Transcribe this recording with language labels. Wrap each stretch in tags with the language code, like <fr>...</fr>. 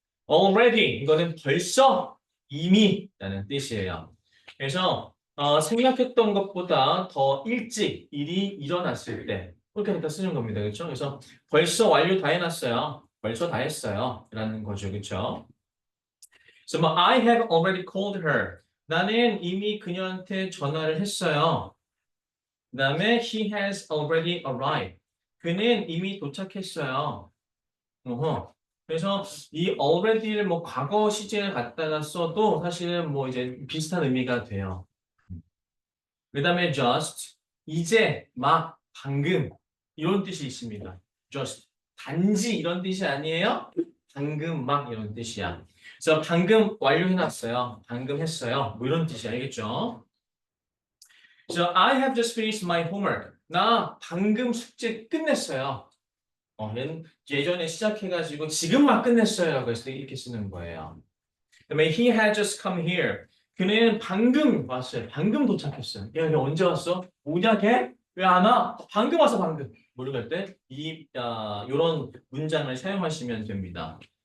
<ko>already, 이거는 벌써, 이미 라는 뜻이에요. 그래서 생각했던 것보다 더 일찍 일이 일어났을 때 그렇게 갖다 쓰는 겁니다. 그렇죠? 그래서 벌써 완료 다 해놨어요. 벌써 다 했어요. 라는 거죠. 그렇죠?</ko> <en>그래서 뭐 I have already called her.</en> <ko>나는 이미 그녀한테 전화를 했어요.</ko> <en>그다음에 he has already arrived.</en> <ko>그는 이미 도착했어요. 어허. 그래서 이 already를 뭐 과거 시제를 갖다가 써도 사실은 뭐 이제 비슷한 의미가 돼요. 그다음에 just 이제 막 방금 이런 뜻이 있습니다. just 단지 이런 뜻이 아니에요. 방금 막 이런 뜻이야. 그래서 방금 완료해놨어요. 방금 했어요. 뭐 이런 뜻이 알겠죠?</ko> <en>So I have just finished my homework.</en> <ko>나 방금 숙제 끝냈어요. 예전에 시작해가지고 지금 막 끝냈어요라고 해서 이렇게 쓰는 거예요. 그다음에 he had just come here. 그는 방금 왔어요. 방금 도착했어요. 야, 걔 언제 왔어? 뭐냐 걔? 왜 안 와? 방금 와서 방금. 모르겠을 때 요런 문장을 사용하시면 됩니다.</ko>